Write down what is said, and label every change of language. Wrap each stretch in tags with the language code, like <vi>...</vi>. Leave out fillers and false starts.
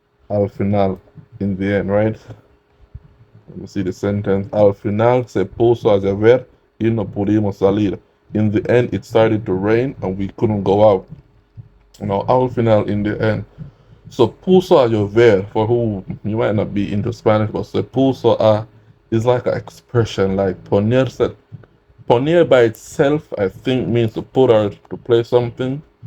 <es>Al final,</es> <en>in the end, right? Let me see the sentence.</en> <es>Al final se puso a llover y no pudimos salir.</es> <en>In the end, it started to rain and we couldn't go out. Now,</en> <es>al final,</es> <en>in the end. So</en> <es>puso a llover,</es> <en>for who you might not be into Spanish, but</en> <es>se puso a</es> <en>is like an expression, like ponerse. Poner by itself, I think, means to put or to play something.</en>